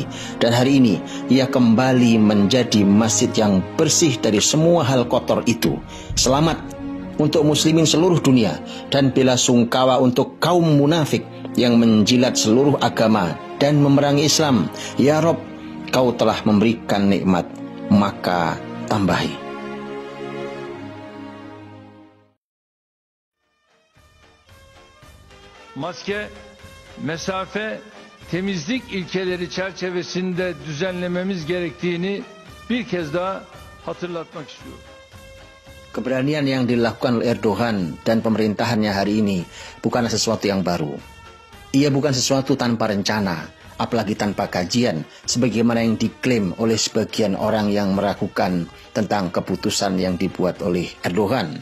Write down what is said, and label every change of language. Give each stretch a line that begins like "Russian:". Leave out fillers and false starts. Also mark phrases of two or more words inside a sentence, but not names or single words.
Indonesian: Dan hari ini ia kembali menjadi masjid yang bersih dari semua hal kotor itu. Selamat untuk muslimin seluruh dunia dan bela sungkawa untuk kaum munafik yang menjilat seluruh agama dan memerangi Islam.
Arabic: يا رب,
Indonesian: kau telah memberikan nikmat, maka tambahi.
Turkish: Maske, mesafe, temizlik ilkeleri çerçevesinde düzenlememiz gerektiğini bir kez daha hatırlatmak istiyorum.
Indonesian: Keberanian yang dilakukan oleh Erdogan dan pemerintahannya hari ini bukanlah sesuatu yang baru. Ia bukan sesuatu tanpa rencana, apalagi tanpa kajian, sebagaimana yang diklaim oleh sebagian orang yang meragukan tentang keputusan yang dibuat oleh Erdogan.